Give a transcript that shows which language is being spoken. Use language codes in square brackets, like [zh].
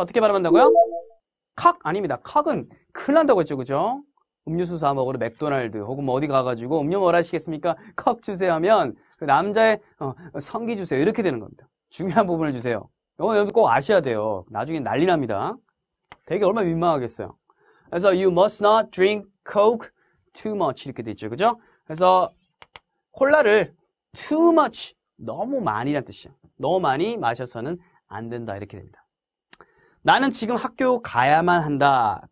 [ko] 어떻게 발음한다고요? 칵 아닙니다. 칵은 큰일 난다고 했죠. 그죠? 음료수 사 먹으러 맥도날드 혹은 뭐 어디 가가지고 음료 뭘 하시겠습니까? 컵 주세요 하면 그 남자의 성기 주세요 이렇게 되는 겁니다. 중요한 부분을 주세요. 이거 여러분 꼭 아셔야 돼요. 나중에 난리 납니다. 되게 얼마나 민망하겠어요. [en] 그래서 you must not drink coke too much [ko] 이렇게 돼 있죠. 그죠? 그래서 콜라를 [en] too much [ko] 너무 많이란 뜻이에요. 너무 많이 마셔서는 안 된다 이렇게 됩니다. 나는 지금 학교 가야만 한다.